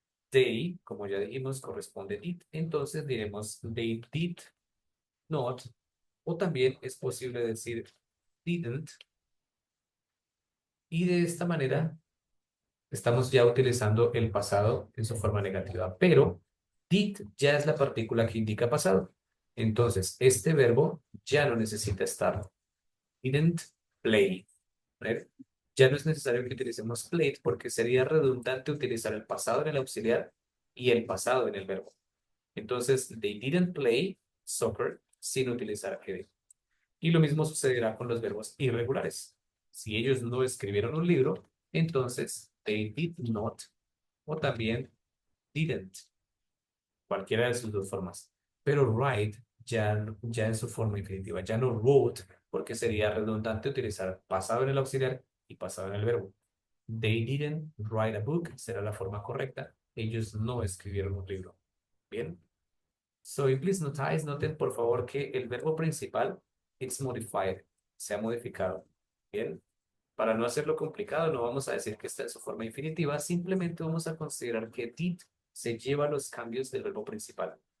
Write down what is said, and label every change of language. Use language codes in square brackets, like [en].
[es] They, como ya dijimos, corresponde did, entonces diremos they did not, o también es posible decir didn't, y de esta manera estamos ya utilizando el pasado en su forma negativa, pero did ya es la partícula que indica pasado. Entonces, este verbo ya no necesita estar. [en] Didn't play. [es] ¿Vale? Ya no es necesario que utilicemos played porque sería redundante utilizar el pasado en el auxiliar y el pasado en el verbo. Entonces, [en] they didn't play soccer [es] sin utilizar que. Y lo mismo sucederá con los verbos irregulares. Si ellos no escribieron un libro, entonces [en] they did not [es] o también didn't, cualquiera de sus dos formas. Pero write ya en su forma infinitiva, ya no wrote, porque sería redundante utilizar pasado en el auxiliar y pasado en el verbo. [en] They didn't write a book [es] será la forma correcta. Ellos no escribieron un libro. Bien. [en] So, please notice, [es] noten por favor que el verbo principal, [en] it's modified, [es] se ha modificado. Bien. Para no hacerlo complicado, no vamos a decir que está en su forma infinitiva, simplemente vamos a considerar que did se lleva los cambios del verbo principal.